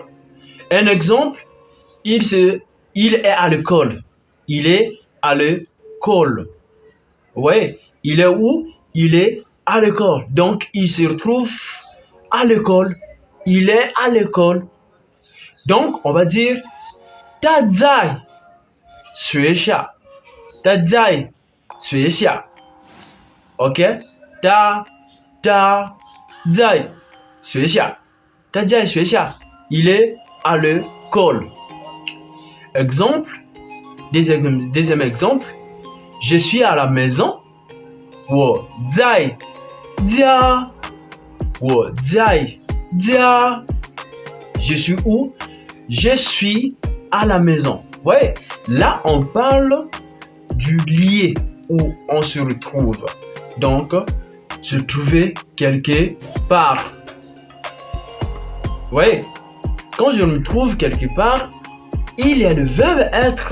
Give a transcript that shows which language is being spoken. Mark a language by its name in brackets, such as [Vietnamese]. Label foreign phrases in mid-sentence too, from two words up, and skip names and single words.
[French] Un exemple, il est à l'école. Il est à l'école. Ouais, il est où? Il est à l'école. Donc, il se retrouve à l'école. Il est à l'école. Donc, on va dire [Chinese] 他在学校。他在学校。OK? 他在学校。他在学校。 [French] Il est à l'école. Exemple, deuxième exemple, je suis à la maison. [Chinese] 我在家。我在家。 [French] Je suis où? Je suis à la maison. Ouais, là on parle du lieu où on se retrouve. Donc, se trouver quelque part. Ouais, quand je me trouve quelque part, il y a le verbe être.